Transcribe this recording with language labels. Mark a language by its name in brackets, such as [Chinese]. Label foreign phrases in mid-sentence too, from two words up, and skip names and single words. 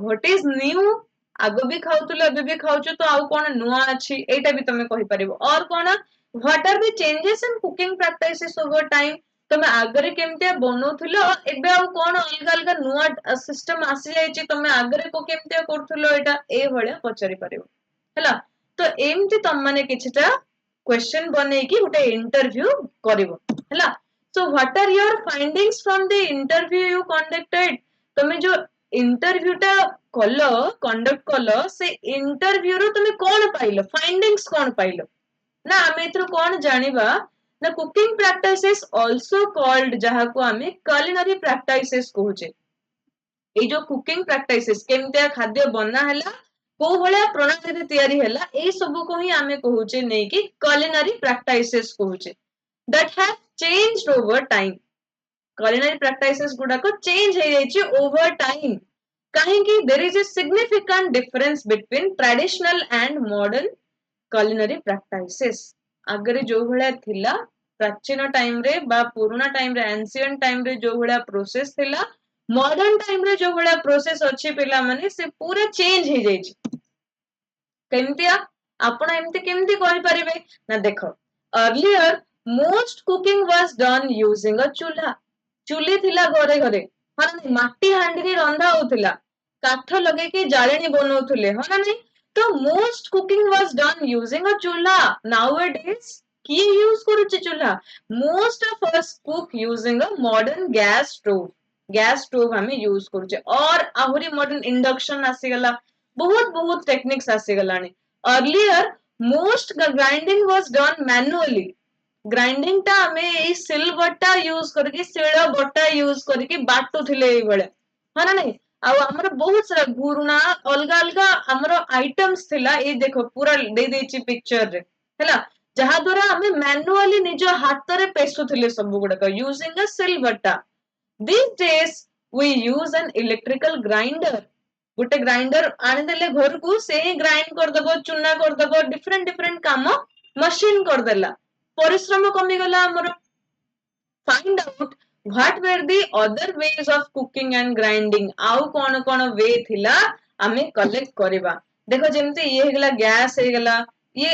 [English] what is new [Odia] ଆଗ ବି ଖାଉଥିଲ ଏବେ ବି ଖାଉଛ ତ ଆଉ କଣ ନୂଆ ଅଛି ଏଇଟା ବି ତମେ କହିପାରିବ or କଣ [English] what are the changes in cooking practices over time [Odia] ତମେ ଆଗରେ କେମିତିଆ ବନଉଥିଲ ଏବେ ଆଉ କଣ ଅଲଗା ଅଲଗା ନୂଆ ସିଷ୍ଟମ ଆସିଯାଇଛି ତମେ ଆଗରେ କେମିତିଆ କରୁଥିଲ ଏଇଟା ଏଇଭଳିଆ ପଚାରି ପାରିବ ହେଲା ତ ଏମିତି ତମମାନେ କିଛିଟା କ୍ୱେଶ୍ଚନ ବନେଇକି ଗୋଟେ ଇଣ୍ଟରଭ୍ୟୁ କରିବ ହେଲା [English] so what are your findings from the interview you conducted [Odia] ତମେ ଯୋଉ ଇଣ୍ଟରଭ୍ୟୁ ଟା କଲ କଣ୍ଡକ୍ଟ କଲ ସେ ଇଣ୍ଟରଭ୍ୟୁ ରୁ ତମେ କଣ ପାଇଲ ଫାଇଣ୍ଡିଙ୍ଗସ୍ କଣ ପାଇଲ ନା ଆମେ ଏଥିରୁ କଣ ଜାଣିବା ନା [English] cooking practices also called [Odia] ଯାହାକୁ ଆମେ [English] culinary practices [Odia] କହୁଛେ ଏଇ ଯୋଉ [English] cooking practices [Odia] କେମିତିଆ ଖାଦ୍ୟ ବନା ହେଲା କୋଉ ଭଳିଆ ପ୍ରଣାଳୀରେ ତିଆରି ହେଲା ଏଇ ସବୁକୁ ହିଁ ଆମେ କହୁଛେ ନେଇକି [English] culinary practices [Odia] କହୁଛେ [English] that have changed over time culinary practices [Odia] ଗୁଡାକ change ହେଇଯାଇଛି [English] over time [Odia] କାହିଁକି [English] there is a significant difference between traditional and modern culinary practices [Odia] ଆଗରେ ଯୋଉ ଭଳିଆ ଥିଲା ପ୍ରାଚୀନ ଟାଇମ ରେ ବା ପୁରୁଣା ଟାଇମ ରେ [English] ancient time [Odia] ରେ ଯୋଉ ଭଳିଆ ପ୍ରୋସେସ ଥିଲା [English] modern time [Odia] ରେ ଯୋଉ ଭଳିଆ ପ୍ରୋସେସ ଅଛି ପିଲାମାନେ ସେ ପୁରା ଚେଞ୍ଜ ହେଇଯାଇଛି କେମିତିଆ ଆପଣ ଏମିତି କେମିତି କହିପାରିବେ ନା ଦେଖ [English] earlier most cooking was done using a chulha [Odia] ଚୁଲି ଥିଲା ଘରେ ଘରେ ହଁ ନା ନାଇଁ ମାଟି ହାଣ୍ଡିରେ ରନ୍ଧା ହଉଥିଲା କାଠ ଲଗେଇକି ଜାଳେଣୀ ବନଉଥିଲେ ହଁ ନା ନାଇଁ ତ [English] most cooking was done using a chulha nowadays [Odia] କିଏ ୟୁଜ କରୁଛି ଚୁଲା [English] most of us cook using a modern gas stove gas stove [Odia] ଆମେ ୟୁଜ କରୁଛେ [English] और [Odia] ଆହୁରି ମଡର୍ନ ଇଣ୍ଡକ୍ସନ ଆସିଗଲା ବହୁତ ଟେକ୍ନିକ୍ସ ଆସିଗଲାଣି [English] earlier most grinding was done manually [Odia] ଗ୍ରାଇଣ୍ଡିଙ୍ଗ ଟା ଆମେ ଏଇ ସିଲ ବଟା ୟୁଜ କରିକି ଶିଳ ବଟା ୟୁଜ କରିକି ବାଟୁଥିଲେ ଏଇଭଳିଆ ହଁ ନା ନାଇଁ ଆଉ ଆମର ବହୁତ ସାରା ଘୁରୁଣା ଅଲଗା ଅଲଗା ଆମର ଆଇଟମ୍ସ ଥିଲା ଏଇ ଦେଖ ପୁରା ଦେଇଦେଇଛି ପିକ୍ଚର ରେ ହେଲା ଯାହା ଦ୍ଵାରା ଆମେ ମାନୁଆଲି ନିଜ ହାତରେ ପେଶୁଥିଲେ ସବୁ ଗୁଡାକ [English] using a [Odia] ସିଲ ବଟା [English] these days we use an electrical grinder [Odia] ଗୋଟେ ଗ୍ରାଇଣ୍ଡର ଆଣିଦେଲେ ଘରକୁ ସେ ହିଁ ଗ୍ରାଇଣ୍ଡ କରିଦବ ଚୁନା କରିଦବ ଡିଫରେଣ୍ଟ କାମ ମେସିନ କରିଦେଲା ପରିଶ୍ରମ କମିଗଲା ଆମର [English] find out what were the other ways of cooking and grinding [Odia] ଆଉ କଣ वे ଥିଲା ଆମେ କଲେକ୍ଟ କରିବା ଦେଖ ଯେମିତି ଇଏ ହେଇଗଲା ଗ୍ୟାସ ହେଇଗଲା ଇଏ